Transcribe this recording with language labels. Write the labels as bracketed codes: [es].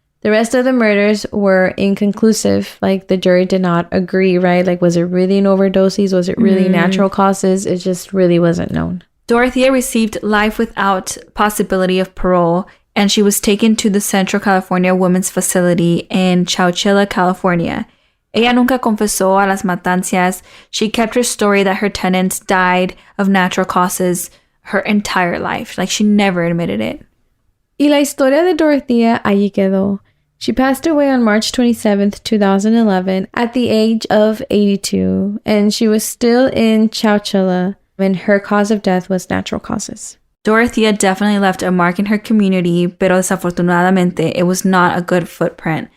[en] The rest of the murders were inconclusive. Like, the jury did not agree, right? Like, was it really an overdoses? Was it really natural causes? It just really wasn't known. Dorothea received life without possibility of parole, and she was taken to the Central California Women's Facility in Chowchilla, California. [es] Ella nunca confesó a las matanzas. [en] She kept her story that her tenants died of natural causes her entire life. Like, she never admitted it. [es] Y la historia de Dorothea allí quedó. [en] She passed away on March 27th, 2011, at the age of 82, and she was still in Chowchilla, and her cause of death was natural causes. Dorothea definitely left a mark in her community, [es] pero desafortunadamente, [en] it was not a good footprint.